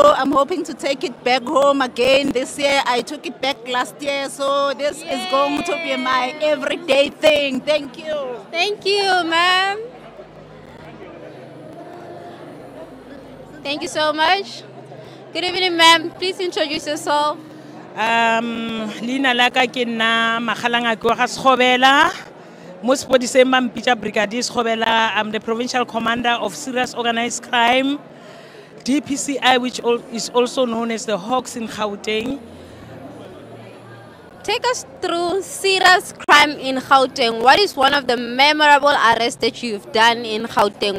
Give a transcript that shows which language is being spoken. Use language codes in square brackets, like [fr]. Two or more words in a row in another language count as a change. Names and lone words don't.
[en] I'm hoping to take it back home again this year. I took it back last year, so this is going to be my everyday thing. Thank you. Thank you, ma'am. Thank you so much. Good evening, ma'am. Please introduce yourself. [tn] Lina laka ke nna Magalanga ke wa ga Sekgobela mo sepodiseng ba mpitsa Brigadier Sekgobela. [en] I'm the provincial commander of serious organized crime, DPCI, which is also known as the Hawks in Gauteng. Take us through serious crime in Gauteng. What is one of the memorable arrests that you've done in Gauteng?